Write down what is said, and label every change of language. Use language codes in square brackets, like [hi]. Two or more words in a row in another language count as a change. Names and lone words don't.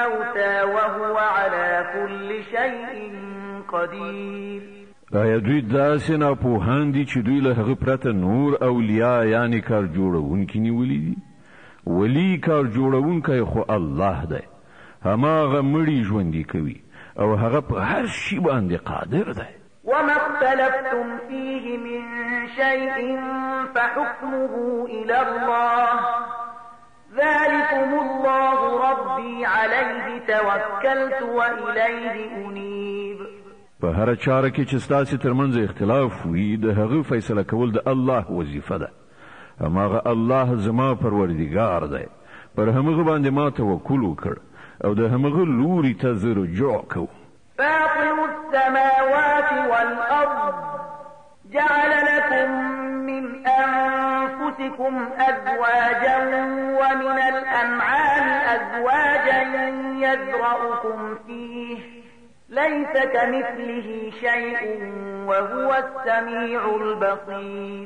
[ar] الموتى وهو على كل شيء قدير. [ps] آیا دوی داسې ناپوهان دي چې دوی له هغه پرته نور اولیاء یعنی کار جوړونکي نیولي دي؟ ولی کار جوړونکی خو الله دی، هماغه مړي ژوندي کوي او هغه په هر شي باندې قادر دی. [ar] وما اختلفتم فيه من شيء فحكمه إلى الله ذلكم الله ربي عليه توكلت وإليه أنيب. [ps] په هر چاره کې چې ستاسو ترمنځ اختلاف وي د هغه فیصله کول د الله وظیفه ده. هماغه الله زما پروردګار دی، پر همغه باندې ما توکل وکړ او د همغه لوري ته زه رجوع کوم. [ar] فاطر السماوات والأرض جعل لكم من أنفسكم أزواجا ومن الأنعام أزواجا يذرأكم فيه ليس كمثله شيء وهو السميع البصير.